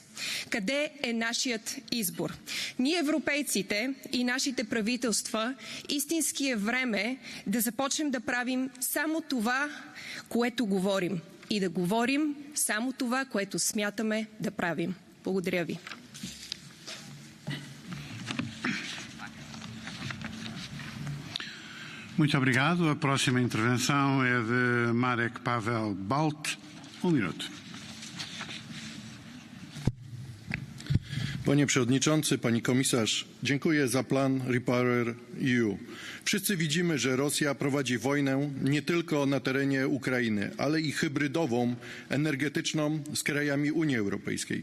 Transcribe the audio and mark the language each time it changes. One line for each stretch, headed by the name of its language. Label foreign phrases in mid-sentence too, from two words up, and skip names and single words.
Bulgarian: Къде е нашият избор? Ние, европейците и нашите правителства, истински е време да започнем да правим само това, което говорим. И да говорим само това, което смятаме да правим. Благодаря ви.
Portuguese: Muito obrigado. A próxima intervenção é de Marek Pavel Balt. Minuto.
Polish: Panie Przewodniczący, Pani Komisarz, dziękuję za plan REPowerEU. Wszyscy widzimy, że Rosja prowadzi wojnę nie tylko na terenie Ukrainy, ale i hybrydową, energetyczną z krajami Unii Europejskiej.